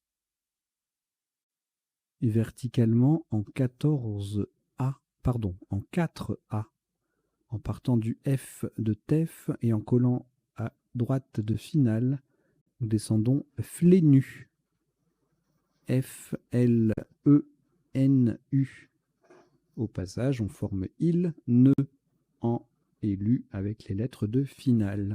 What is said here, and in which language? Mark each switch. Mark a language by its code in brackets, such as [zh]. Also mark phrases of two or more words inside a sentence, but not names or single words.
[fr] Et verticalement en 14A, pardon, en 4A. En partant du F de TEF et en collant à droite de finale, nous descendons Flénu. F-L-E-N-U. Au passage, on forme il, ne, en et lu avec les lettres de finale.